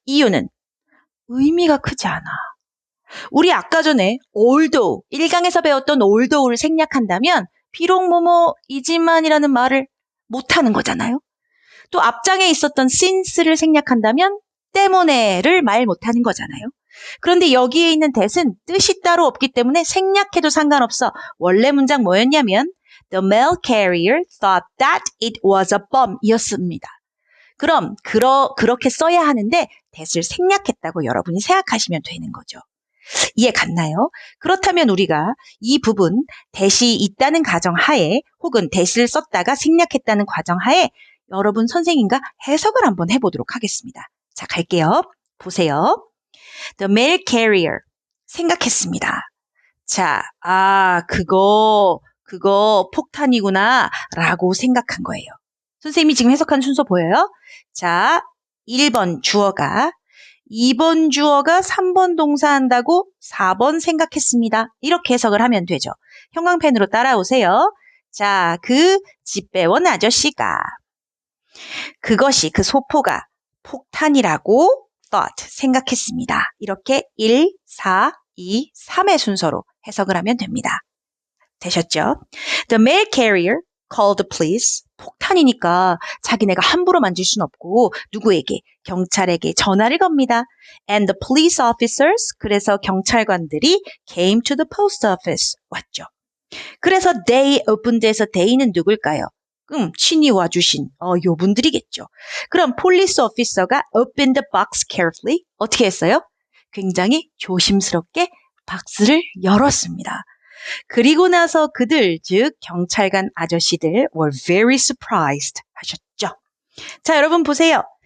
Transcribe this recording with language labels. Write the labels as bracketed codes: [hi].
[ko] 이유는 의미가 크지 않아. 우리 아까 전에 although, 1강에서 배웠던 although를 생략한다면 비록 뭐뭐이지만이라는 말을 못하는 거잖아요. 또 앞장에 있었던 since를 생략한다면 때문에를 말 못하는 거잖아요. 그런데 여기에 있는 that은 뜻이 따로 없기 때문에 생략해도 상관없어. 원래 문장 뭐였냐면 [en] The mail carrier thought that it was a bum [ko] 이었습니다. 그럼 그렇게 써야 하는데 that을 생략했다고 여러분이 생각하시면 되는 거죠. 이해 갔나요? 그렇다면 우리가 이 부분 that이 있다는 가정하에 혹은 that을 썼다가 생략했다는 과정하에 여러분 선생님과 해석을 한번 해보도록 하겠습니다. 자, 갈게요. 보세요. [en] The mail carrier [ko] 생각했습니다. 자, 그거 폭탄이구나 라고 생각한 거예요. 선생님이 지금 해석한 순서 보여요? 자, 1번 주어가 2번 주어가 3번 동사한다고 4번 생각했습니다. 이렇게 해석을 하면 되죠. 형광펜으로 따라오세요. 자, 그 집배원 아저씨가 그것이 그 소포가 폭탄이라고 thought, 생각했습니다. 이렇게 1, 4, 2, 3의 순서로 해석을 하면 됩니다. 되셨죠? [en] The mail carrier called the police. [ko] 폭탄이니까 자기네가 함부로 만질 순 없고 누구에게? 경찰에게 전화를 겁니다. [en] And the police officers, [ko] 그래서 경찰관들이 [en] came to the post office, [ko] 왔죠. 그래서 [en] they opened [ko] 에서 they는 누굴까요? 친히 와주신 요분들이겠죠. 그럼 [en] police officer가 opened the box carefully. [ko] 어떻게 했어요? 굉장히 조심스럽게 박스를 열었습니다. 그리고 나서 그들, 즉 경찰관 아저씨들 [en] were very surprised [ko] 하셨죠. 자, 여러분 보세요.